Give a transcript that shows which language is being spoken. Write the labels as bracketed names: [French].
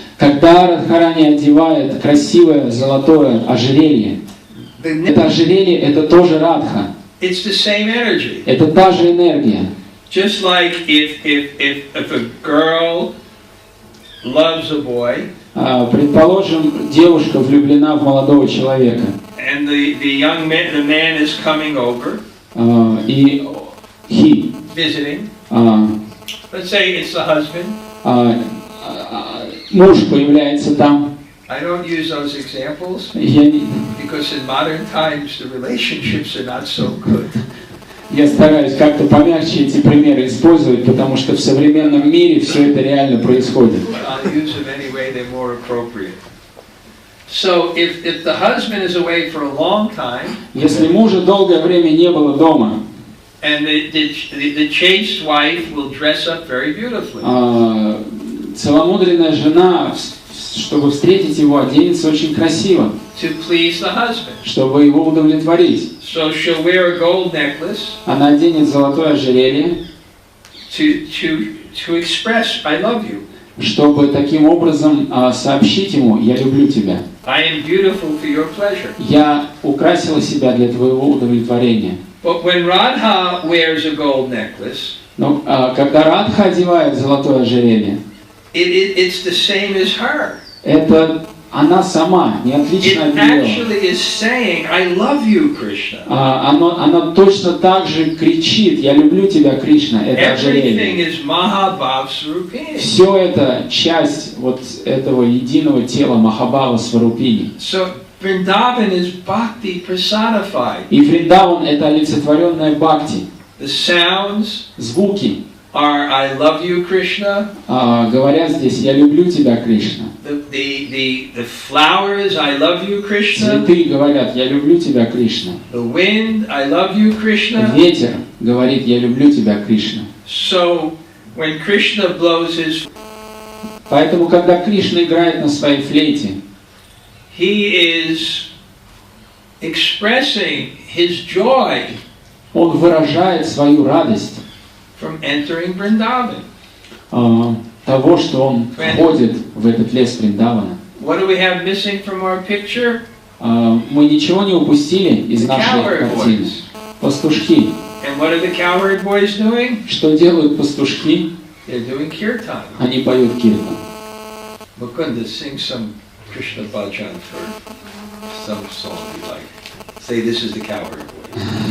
[Russian] Когда Радхарани одевает красивое золотое ожерелье, это ожерелье это тоже Радха, [English] it's the same energy. [Russian] это та же энергия. [English] Just like if a girl loves a boy, [Russian] Предположим, девушка влюблена в молодого человека, [English] and the man is coming over, [Russian] и [English] visiting. Let's say it's the husband. [Russian] Муж появляется там. [English] I don't use those examples because in modern times the relationships are not so good. [Russian] Я стараюсь как-то помягче эти примеры использовать, потому что в современном мире все это реально происходит. [English] I'll use them anyway; they're more appropriate. So if the husband is away for a long time, [Russian] если мужа долгое время не было дома, [English] and the chaste wife will dress up very beautifully. [Russian] Целомудренная жена, чтобы встретить его, оденется очень красиво, [English] To please the husband. [Russian] чтобы его удовлетворить. [English] So she'll wear a gold necklace. [Russian] Она оденет золотое ожерелье, [English] to express I love you. [Russian] чтобы таким образом сообщить ему: я люблю тебя. [English] I am beautiful for your pleasure. [Russian] Я украсила себя для твоего удовлетворения. [English] But when Radha wears a gold necklace, [Russian] Но когда Радха одевает золотое ожерелье, [English] it's the same as her. [Russian] это она сама, не [English] It [Russian] отлично от нее. [English] actually is saying, I love you, Krishna. [Russian] Она точно так же кричит: я люблю тебя, Кришна, это [English] Everything [Russian] ожерелье. [English] is Mahabhav Swarupini. [Russian] Все это часть вот этого единого тела Махабхава Сварупини. [English] So Vrindavan is Bhakti personified. [Russian] И Вриндаван это олицетворенная бхакти. [English] The sounds [Russian] Звуки [English] are I love you, Krishna. [Russian] говорят здесь: я люблю тебя, Кришна. [English] The flowers, I love you, Krishna. [Russian] Цветы говорят: я люблю тебя, Кришна. [English] The wind, I love you, Krishna. [Russian] Ветер говорит: я люблю тебя, Кришна. [English] So when Krishna blows his, [Russian] Поэтому, когда Кришна играет на своей флейте, [English] he is expressing his joy [Russian] он выражает свою радость [English] from entering Vrindavan. [Russian] Того, что он входит в этот лес Вриндавана. [English] What do we have missing from our picture? [Russian] Мы ничего не упустили из нашей картины. Пастушки. [English] And what are the cowherd boys doing? [Russian] Что делают пастушки? [English] They're doing kirtan. [Russian] Они поют киртан. [English] Mukunda, sing some Krishna bhajan for some song you like. Say this is the cowherd boys.